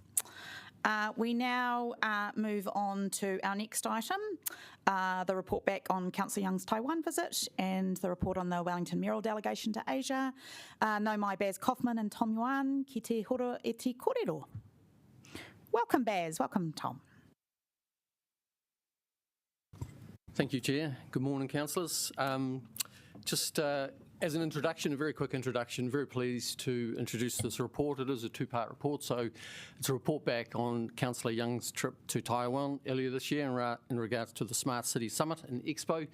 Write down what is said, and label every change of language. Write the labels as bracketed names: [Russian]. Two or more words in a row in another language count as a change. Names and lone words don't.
[English] We now move on to our next item, the report back on Councillor Young's Taiwan visit and the report on the Wellington Mayoral Delegation to Asia. [Māori] Nau mai Baz Kaufman and Tom Yuan ki te horo e te kōrero. [English] Welcome, Baz. Welcome, Tom. Thank you, Chair. Good morning, councillors. As an introduction, a very quick introduction, very pleased to introduce this report. It is a two-part report, so it's a report back on Councillor Young's trip to Taiwan earlier this year in regards to the Smart City Summit and Expo.